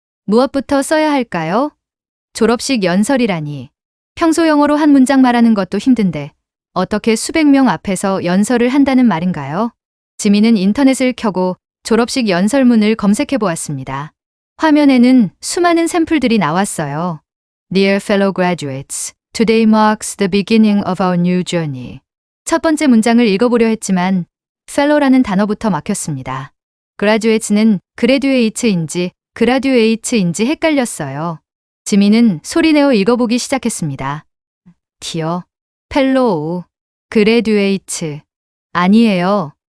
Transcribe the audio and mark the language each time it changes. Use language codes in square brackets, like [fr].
[ko] 무엇부터 써야 할까요? 졸업식 연설이라니. 평소 영어로 한 문장 말하는 것도 힘든데 어떻게 수백 명 앞에서 연설을 한다는 말인가요? 지민은 인터넷을 켜고 졸업식 연설문을 검색해 보았습니다. 화면에는 수많은 샘플들이 나왔어요. [en] Dear fellow graduates, today marks the beginning of our new journey. [ko] 첫 번째 문장을 읽어보려 했지만 fellow라는 단어부터 막혔습니다. graduates는 graduates인지 graduates인지 헷갈렸어요. 지민은 소리내어 읽어보기 시작했습니다. [en] Dear fellow graduates. [ko] 아니에요.